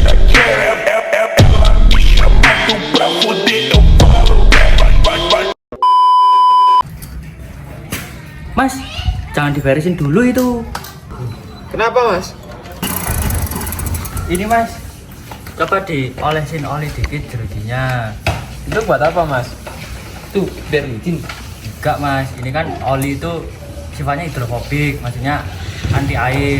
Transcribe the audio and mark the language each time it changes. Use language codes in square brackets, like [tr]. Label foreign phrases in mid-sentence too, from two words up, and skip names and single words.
[pt] daquela ela me chamando pra foder, eu falo vai. [id] Mas, jangan diberesin dulu itu. Kenapa mas? Ini mas, coba diolesin oli dikit jerujinya. Itu buat apa mas? Tuh, biar licin. Enggak mas, ini kan oli itu sifatnya hidrofobik, maksudnya anti air.